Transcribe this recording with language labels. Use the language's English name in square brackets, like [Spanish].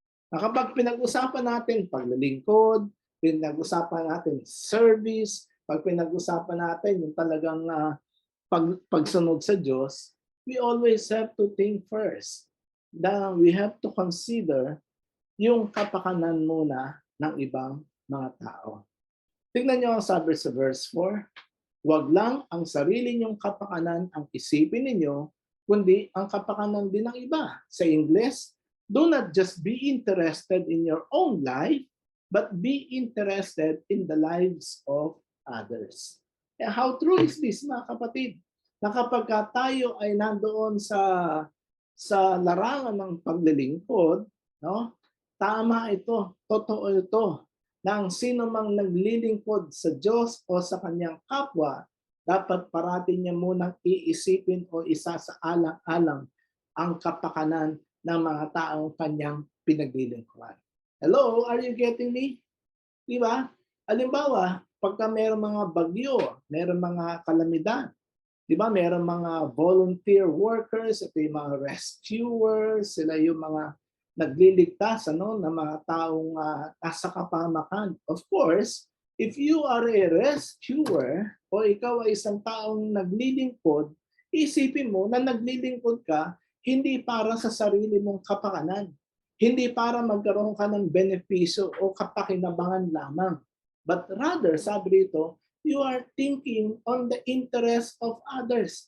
[Filipino] Na kapag pinag-usapan natin paglilingkod, pinag-usapan natin service, pag pinag-usapan natin yung talagang pagsunod sa Diyos, [English] we always have to think first that we have to consider [Filipino] yung kapakanan muna ng ibang mga tao. Tingnan niyo ang sabi sa verse 4, huwag lang ang sarili niyong kapakanan ang isipin ninyo, kundi ang kapakanan din ng iba. Sa English, [English] do not just be interested in your own life, but be interested in the lives of others. And how true is this, [Filipino] mga kapatid? Na kapag tayo ay nandoon sa larangan ng paglilingkod, no? Tama ito, totoo ito, na ang sino mang naglilingkod sa Diyos o sa kanyang kapwa, dapat parati niya munang iisipin o isasaalang-alang ang kapakanan ng mga taong kanyang pinaglilingkuran. [English] Hello, are you getting me? [Filipino] Di ba? Halimbawa, pagka mayroong mga bagyo, mayroong mga kalamidad, di ba? Mayroong mga volunteer workers, ito yung mga rescuers, sila yung mga nagliligtas ng mga taong nasa kapahamakan. [English] Of course, if you are a rescuer [Filipino] o ikaw ay isang taong naglilingkod, isipin mo na naglilingkod ka hindi para sa sarili mong kapakanan. Hindi para magkaroon ka ng benepisyo o kapakinabangan lamang. [English] But rather, [Filipino] sabi dito, [English] you are thinking on the interest of others.